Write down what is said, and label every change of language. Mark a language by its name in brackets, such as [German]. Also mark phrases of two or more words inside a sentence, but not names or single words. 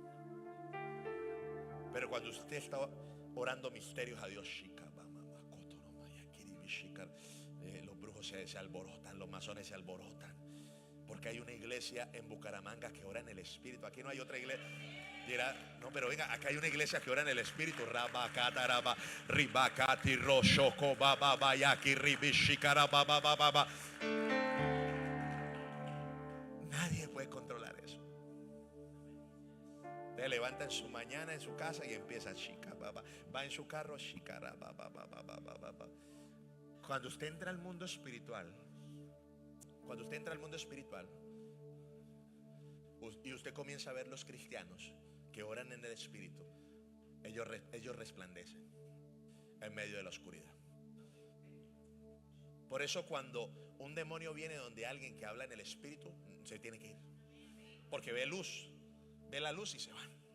[Spanish] Pero cuando usted está orando misterios a Dios, los brujos se alborotan, los masones se alborotan, porque hay una iglesia en Bucaramanga que ora en el Espíritu. Aquí no hay otra iglesia. Dirá, no, pero venga, acá hay una iglesia que ora en el Espíritu. Rabacataraba, ribacati, roshoko, babayaki, ribishikarabababa. Nadie puede controlar eso. Te levanta en su mañana en su casa y empieza chica, baba. Va en su carro, shikara, baba. Cuando usted entra al mundo espiritual, cuando usted entra al mundo espiritual y usted comienza a ver los cristianos que oran en el Espíritu, ellos resplandecen en medio de la oscuridad. Por eso cuando un demonio viene donde alguien que habla en el Espíritu, se tiene que ir, porque ve luz, ve la luz y se van.